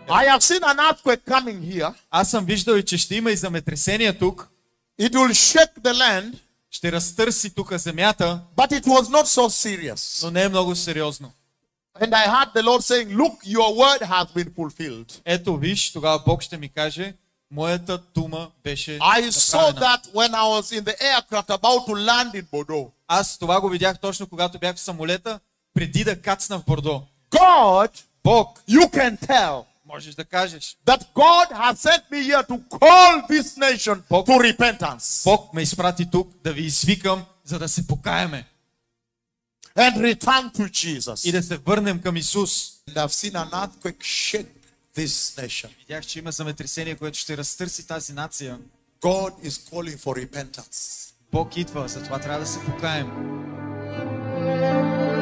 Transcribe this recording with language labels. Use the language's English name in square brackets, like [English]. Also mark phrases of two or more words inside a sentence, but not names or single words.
[English] have seen an earthquake coming here. [Bulgarian] Аз съм виждал и че ще има и земетресение тук. [English] It will shake the land. [Bulgarian] Ще разтърси тук земята, [English] But it was not so serious. [Bulgarian] но не е много сериозно. [English] And I heard the Lord saying, look, your word has been fulfilled. [Bulgarian] Ето виж, тогава Бог ще ми каже, моята дума беше [English] I saw [Bulgarian] направена. [English] that when I was in the aircraft about to land in Bordeaux. [Bulgarian] Аз това го видях точно когато бях в самолета, преди да кацна в Бордо. [English] God, [Bulgarian] Бог, [English] you can tell [Bulgarian] можеш да кажеш, [English] that God has sent me here to call this nation to repentance [Bulgarian] Бог ме изпрати тук да ви извикам, за да се покаяме [English] and return to Jesus. [Bulgarian] и да се върнем към Исус. [English] And I've seen an earthquake shake this nation. [Bulgarian] Видях, че има земетресение, което ще разтърси тази нация. [English] God is calling for repentance. [Bulgarian] Бог идва, затова трябва да се покаем.